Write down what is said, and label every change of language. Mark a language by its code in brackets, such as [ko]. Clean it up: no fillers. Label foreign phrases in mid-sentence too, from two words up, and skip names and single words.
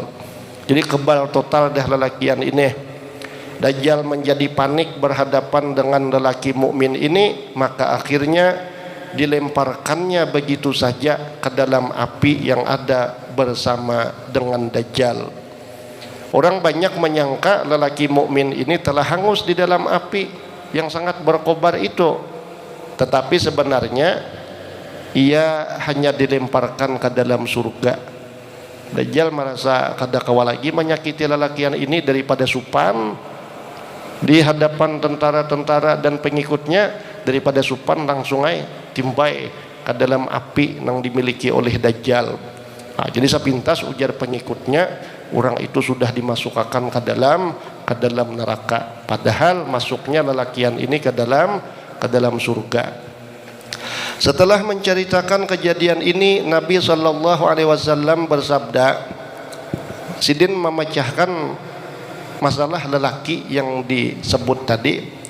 [id] Jadi kebal total dah lelakian ini. Dajjal menjadi panik berhadapan dengan lelaki mukmin ini, maka akhirnya dilemparkannya begitu saja ke dalam api yang ada bersama dengan Dajjal. Orang banyak menyangka lelaki mukmin ini telah hangus di dalam api yang sangat berkobar itu. Tetapi sebenarnya ia hanya dilemparkan ke dalam surga. [bjn] Dajjal merasa kada kawa lagi menyakiti lelakian ini daripada supan di hadapan tentara-tentara dan pengikutnya, daripada supan langsung aja timbai ke dalam api yang dimiliki oleh Dajjal. [id] Nah, jadi sepintas ujar pengikutnya, orang itu sudah dimasukkan ke dalam neraka. Padahal masuknya lelakian ini ke dalam surga. Setelah menceritakan kejadian ini, Nabi SAW bersabda, Sidin memecahkan masalah lelaki yang disebut tadi.